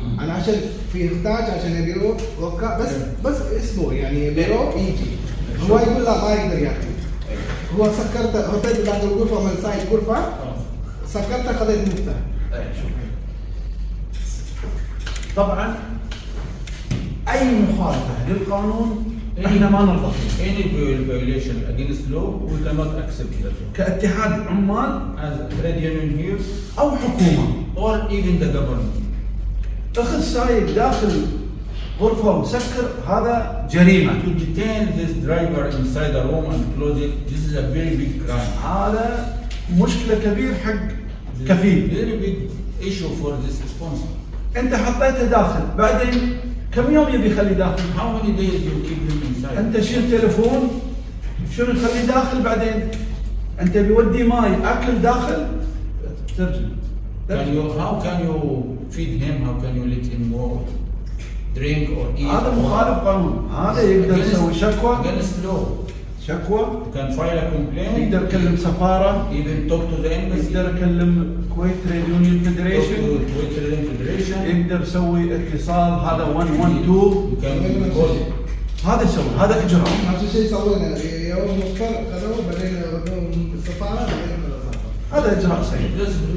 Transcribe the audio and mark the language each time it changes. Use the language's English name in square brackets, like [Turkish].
[Arabic] انا عشان في يحتاج عشان يبيروه وقع بس اسبوع يعني يبيروه يجي. هو يقول لا ما يقدر يأتي. هو سكرته حطيت ذاك الغرفة من سايد غرفة سكرته خذيت مفتاح. طبعا اي مخالفه للقانون احنا ما نرضى فيها. [English] Any violation against law, we cannot accept that. [Arabic] كاتحاد عمال [English] As trade union here, [Arabic] او حكومه [English] or even the government. [Arabic] اخذ سايق داخل غرفه وسكر، هذا جريمه. [English] To detain this driver inside a room and close it, this is a very big crime. [Arabic] هذا مشكله كبير حق كفيل. [English] Very big issue for this sponsor. [Arabic] انت حطيته داخل، بعدين كم يوم يبي يخلي داخل؟ [English] How many days you keep him inside? [Arabic] انت شيل تليفون، شنو تخليه داخل؟ بعدين انت بيودي ماي اكل داخل، ترجم. [English] How can you feed him? How can you let him go drink or eat? [Arabic] هذا مخالف قانون، هذا يقدر يسوي شكوى. [English] Against law. [Arabic] شكوى. [English] You can file a complaint. [Arabic] يقدر يكلم سفاره. [English] Even talk to the embassy. [Arabic] يقدر يكلم كويت تريد يونيون فيدريشن. [English] Kuwait Trade Union Federation. [Arabic] يقدر يسوي اتصال، هذا 112. [English] You can call it. [Arabic] هذا يسوي، هذا اجراء. نفس الشيء سوينا يوم مختار خذوه بعدين ودوهم السفاره بعدين هذا اجراء سيء.